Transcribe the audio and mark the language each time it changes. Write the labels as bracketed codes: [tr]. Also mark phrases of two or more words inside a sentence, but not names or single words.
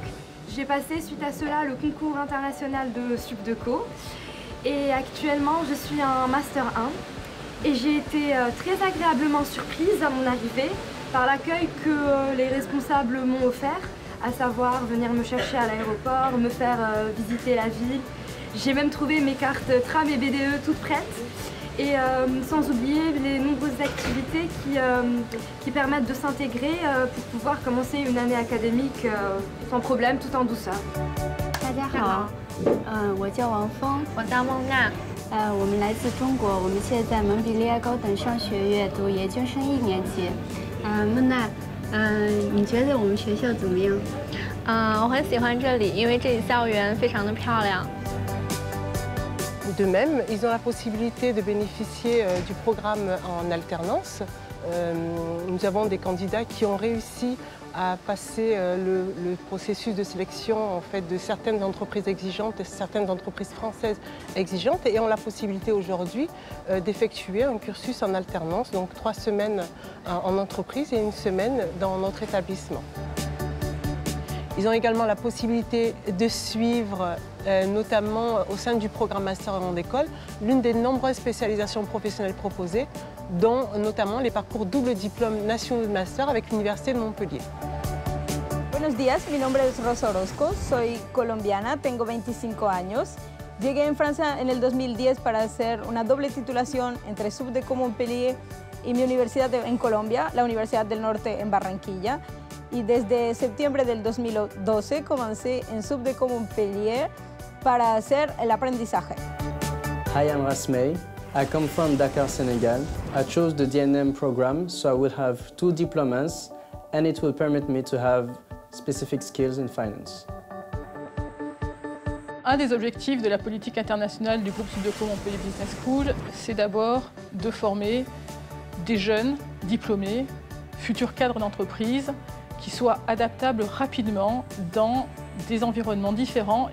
[fr] J'ai passé suite à cela le concours international de Sup de Co et actuellement je suis en Master 1 et j'ai été très agréablement surprise à mon arrivée par l'accueil que les responsables m'ont offert, à savoir venir me chercher à l'aéroport, me faire visiter la ville. J'ai même trouvé mes cartes tram et BDE toutes prêtes et sans oublier les nombreuses activités qui permettent de s'intégrer pour pouvoir commencer une année académique sans problème, tout en douceur. [zh] 大家好，我叫王峰，我叫孟娜，我们来自中国，我们现在在蒙彼利埃高等商学院读研究生1年级。孟娜，你觉得我们学校怎么样？我很喜欢这里，因为这里校园非常的漂亮。 [fr] De même, ils ont la possibilité de bénéficier du programme en alternance. Nous avons des candidats qui ont réussi à passer le processus de sélection en fait, de certaines entreprises exigeantes et certaines entreprises françaises exigeantes et ont la possibilité aujourd'hui d'effectuer un cursus en alternance, donc 3 semaines en entreprise et 1 semaine dans notre établissement. Ils ont également la possibilité de suivre, notamment au sein du programme Master Grande École, l'une des nombreuses spécialisations professionnelles proposées, dont notamment les parcours double diplôme nationaux de master avec l'Université de Montpellier. [es] Buenos días, mi nombre es Rosa Orozco, soy colombiana, tengo 25 años. Llegué en Francia en el 2010 para hacer una doble titulación entre Sup de Co Montpellier y mi universidad en Colombia, la Universidad del Norte en Barranquilla. Y desde septiembre del 2012 comencé en Sup de Co Montpellier para hacer el aprendizaje. [en] Hi, I'm Rasmei. I come from Dakar, Senegal. I chose the DNM program so I will have 2 diplomas and it will permit me to have specific skills in finance. [fr] Un des objectifs de la politique internationale du groupe Sup de Co Montpellier Business School, c'est d'abord de former des jeunes diplômés, futurs cadres d'entreprise, qui soient adaptables rapidement dans des environnements différents.